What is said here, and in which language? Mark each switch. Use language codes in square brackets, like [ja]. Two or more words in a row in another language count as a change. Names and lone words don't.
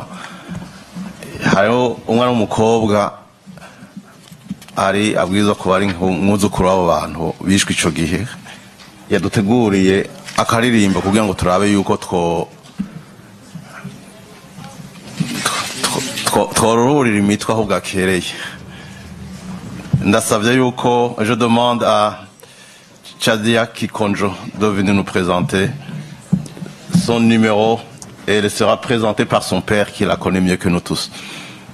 [rn] Hariho umwana w'umukobwa ari abwirizwa kuba ari nk'umwuzukuru w'abo bantu bishwe ico gihe, yaduteguriye akaririmba kugira ngo turabe yuko twororurira imitwe aho bwakereye. Ndasavye yuko [fr] je demande à Chadia Kikonjo de venir nous présenter son numéro et elle sera présentée par son père qui la connaît mieux que nous tous.